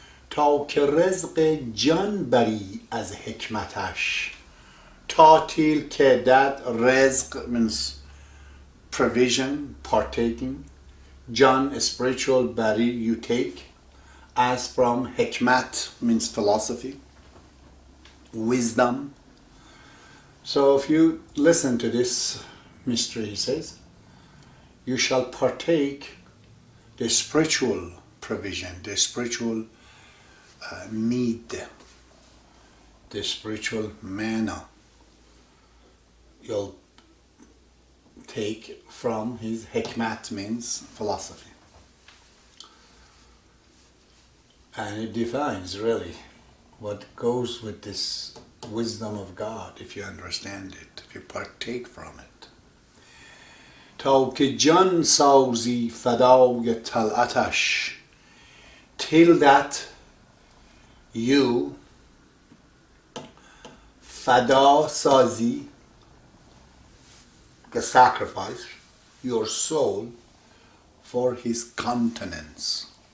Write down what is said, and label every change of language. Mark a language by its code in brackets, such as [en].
[fa] تا که رزق جان بری از حکمتش. تا [en] till [fa] که [en] that [fa] رزق [en] means provision, partaking. Jan, spiritual, bari, you take. As from hikmat means philosophy, wisdom. So if you listen to this mystery, he says, you shall partake the spiritual provision, the spiritual need, the spiritual manna. You'll take from his hikmat means philosophy. And it defines really what goes with this wisdom of God, if you understand it, if you partake from it. [fa] تا که جان سازی فدای طلعتش. [en] Till that you [fa] فدا سازی, [en] the sacrifice, your soul for his countenance.